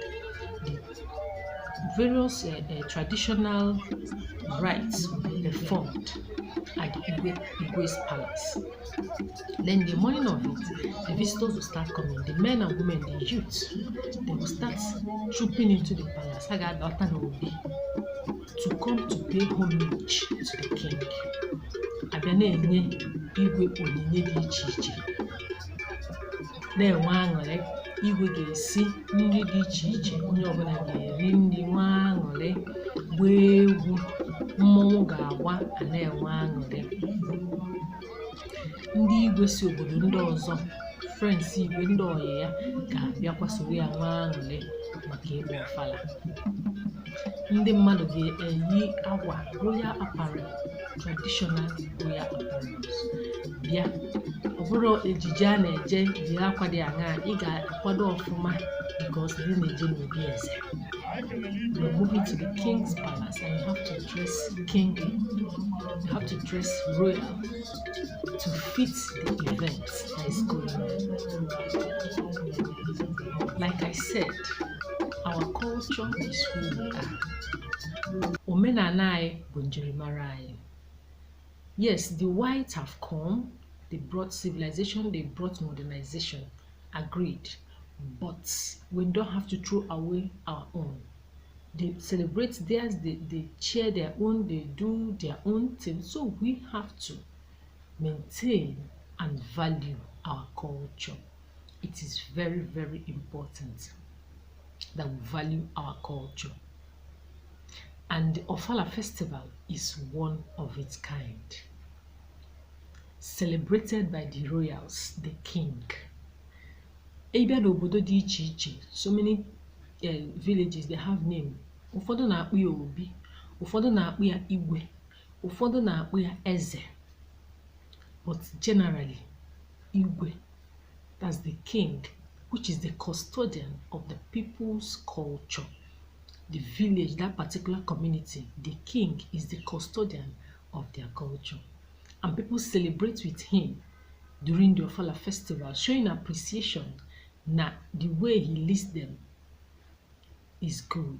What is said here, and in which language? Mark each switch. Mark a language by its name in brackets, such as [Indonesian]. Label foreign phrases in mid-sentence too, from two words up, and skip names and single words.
[English] The various traditional rites will be performed at the Igwe's palace. Then the morning of it, the visitors will start coming. The men and women, the youth, they will start trooping into the palace to come to pay homage to the king. [Igbo] Abịa igwe onyinye dị iche iche. Na-enwe aṅụrị, igwe ga-esi nri dị iche iche, onye ọbụla ga-eri nri, nwa aṅụrị, gbaa egwu, mmọnwụ ga-agba, a na-enwe aṅụrị. Ndị igwe si obodo ndị ọzọ, friends igwe ndị ọyị ya, ga-abịakwa soro ya nwa aṅụrị maka ịgba Ofala. Ndị mmadụ ga-eyi akwa [English] royal apparel, traditional royal apparels. [Igbo] Bịa, ọ bụrụ ejije a na-eje jiri akwa dị aṅaa, ị ga-akwado ọfụma because ndị na-eje n'obi eze. [English] You're moving to the king's palace and you have to dress kingly. You have to dress royal to fit the event that is going on. Like I said, our culture is who we are. [Igbo] Omenala anyị bụ njirimara anyị. [English] Yes, the whites have come, they brought civilization, they brought modernization, agreed. But we don't have to throw away our own. They celebrate theirs, they share their own, they do their own thing. So we have to maintain and value our culture. It is very, very important that we value our culture. And the Ofala festival is one of its kind. Celebrated by the royals, the king. [Igbo] Ebia n'obodo dị iche iche, [English] so many villages, they have name. [Igbo] Ụfọdụ na-akpụ ya obi, ụfọdụ na-akpụ ya igwe, ụfọdụ na-akpụ ya eze. [English] But generally, igwe, that's the king, which is the custodian of the people's culture. The village, that particular community, the king is the custodian of their culture. And people celebrate with him during the Ofala festival, showing appreciation that the way he leads them is good.